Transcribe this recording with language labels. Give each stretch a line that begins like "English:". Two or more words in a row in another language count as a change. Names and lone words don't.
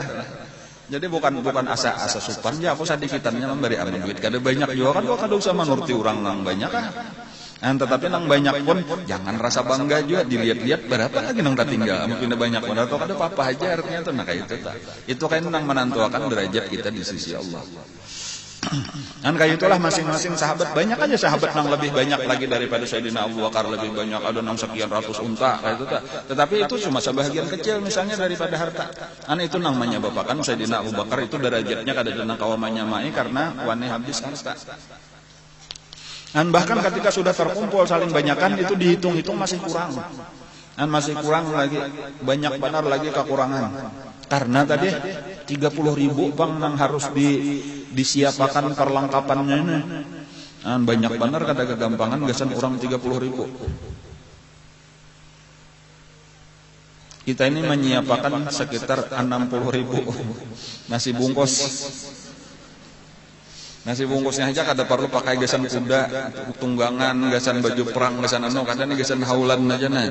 Banjar: Jadi bukan asa supan ya, aku sadikitannya memberi amin duit. Kada banyak juga kan, kada usah menurti orang nang banyak ah. Tetapi nang banyak pun jangan rasa bangga juga, dilihat-lihat berapa lagi nang tertinggal. Mungkin banyak pun atau kada apa-apa aja artinya tuh. Nah kayak itu tak. Itu kan nang menentukan derajat kita di sisi Allah. Dan kayak itulah masing-masing sahabat, banyak aja sahabat yang lebih banyak lagi daripada Sayyidina Abu Bakar, lebih banyak, ada yang sekian ratus unta kayak itu tak. Tetapi itu cuma sebahagian kecil misalnya daripada harta. Itu namanya bapak kan Sayyidina Abu Bakar itu derajatnya kada ada kawamannya mai karena wani habis harta. Dan bahkan ketika sudah terkumpul saling banyakan itu dihitung-hitung masih kurang. Dan masih kurang lagi, banyak benar lagi kekurangan. Karena tadi 30.000 bang yang harus disiapkan perlengkapannya ini. Banyak benar kada kegampangan gasan orang 30.000. Kita ini menyiapkan sekitar 60.000 nasi bungkus. Nasi bungkusnya aja kada perlu pakai gasan kuda, tunggangan, gasan baju perang, gasan kadang gasan haulan aja nah.